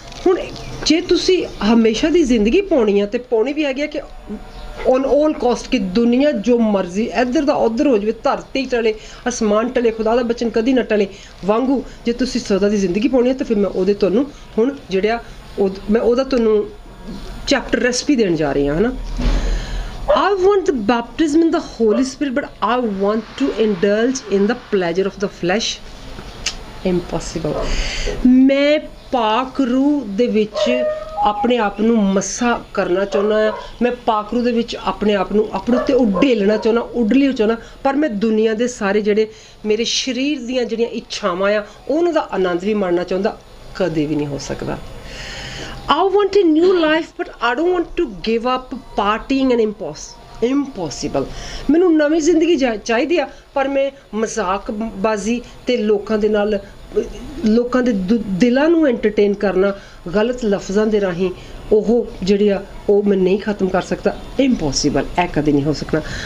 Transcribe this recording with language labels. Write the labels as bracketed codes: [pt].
[pa] ਹੁਣ ਜੇ ਤੁਸੀਂ ਹਮੇਸ਼ਾ ਦੀ ਜ਼ਿੰਦਗੀ ਪਾਉਣੀ ਆ ਤੇ ਪਾਉਣੀ ਵੀ ਹੈਗੀ ਆ ਕਿ [en] on 올 cost, [pa] ਕਿ ਦੁਨੀਆ ਜੋ ਮਰਜ਼ੀ ਇੱਧਰ ਦਾ ਉੱਧਰ ਹੋ ਜਾਵੇ, ਧਰਤੀ ਟਲੇ ਅਸਮਾਨ ਟਲੇ, ਖੁਦਾ ਦਾ ਬਚਨ ਕਦੀ ਨਾ ਟਲੇ ਵਾਂਗੂ ਜੇ ਤੁਸੀਂ ਸਦਾ ਦੀ ਜ਼ਿੰਦਗੀ ਪਾਉਣੀ ਹੈ ਤਾਂ ਫਿਰ ਮੈਂ ਉਹਦੇ ਤੁਹਾਨੂੰ ਹੁਣ ਜਿਹੜਾ ਮੈਂ ਉਹਦਾ ਤੁਹਾਨੂੰ ਚੈਪਟਰ ਰੈਸਪੀ ਦੇਣ ਜਾ ਰਹੀ ਹਾਂ, ਹੈ ਨਾ। [en] I want the baptism in the Holy Spirit, but I want to indulge in the pleasure of the flesh. Impossible. [pa] ਮੈਂ ਪਾਕ ਰੂਹ ਦੇ ਵਿੱਚ ਆਪਣੇ ਆਪ ਨੂੰ ਮੱਸਾ ਕਰਨਾ ਚਾਹੁੰਦਾ ਹਾਂ। ਮੈਂ ਪਾਕ ਰੂਹ ਦੇ ਵਿੱਚ ਆਪਣੇ ਆਪ ਨੂੰ ਆਪਣੇ ਉੱਤੇ ਉਡੇਲਣਾ ਚਾਹੁੰਦਾ, ਉਡਲੀ ਚਾਹੁੰਦਾ, ਪਰ ਮੈਂ ਦੁਨੀਆ ਦੇ ਸਾਰੇ ਜਿਹੜੇ ਮੇਰੇ ਸਰੀਰ ਦੀਆਂ ਜਿਹੜੀਆਂ ਇੱਛਾਵਾਂ ਆ ਉਹਨਾਂ ਦਾ ਆਨੰਦ ਵੀ ਮਾਣਨਾ ਚਾਹੁੰਦਾ। ਕਦੇ ਵੀ ਨਹੀਂ ਹੋ ਸਕਦਾ। [en] I want a new life, but I don't want to give up partying and impossible. [pa] ਮੈਨੂੰ ਨਵੀਂ ਜ਼ਿੰਦਗੀ ਚਾਹੀਦੀ ਆ, ਪਰ ਮੈਂ ਮਜ਼ਾਕਬਾਜ਼ੀ ਤੇ ਲੋਕਾਂ ਦੇ ਨਾਲ ਲੋਕਾਂ ਦੇ ਦਿਲਾਂ ਨੂੰ ਐਂਟਰਟੇਨ ਕਰਨਾ, ਗਲਤ ਲਫ਼ਜ਼ਾਂ ਦੇ ਰਾਹੀਂ ਉਹ ਜਿਹੜੀ ਆ ਉਹ ਮੈਂ ਨਹੀਂ ਖਤਮ ਕਰ ਸਕਦਾ, ਇੰਪੋਸੀਬਲ, ਇਹ ਕਦੇ ਨਹੀਂ ਹੋ ਸਕਣਾ।